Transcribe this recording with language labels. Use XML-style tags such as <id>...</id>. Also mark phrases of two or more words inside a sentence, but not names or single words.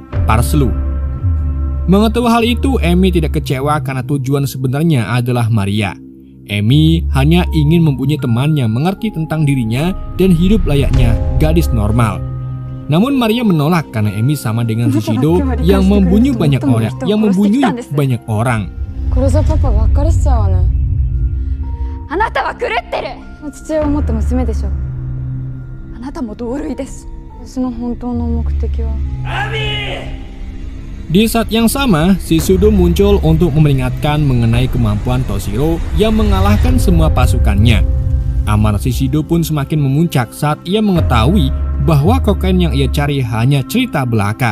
<id>Mengetahui hal itu, Emi tidak kecewa karena tujuan sebenarnya adalah Maria. Emi hanya ingin mempunyai teman yang mengerti tentang dirinya dan hidup layaknya gadis normal. Namun Maria menolak karena Emi sama dengan Shishido yang membunuh banyak orang.</id> <ja>あなたは狂ってる。父親を持った娘でしょ。あなたも同類です。私の本当の目的は。</ja> <id>Di saat yang sama, Shishido muncul untuk memperingatkan mengenai kemampuan Toshiro yang mengalahkan semua pasukannya. Amarah Shishido pun semakin memuncak saat ia mengetahui bahwa kokain yang ia cari hanya cerita belaka.</id>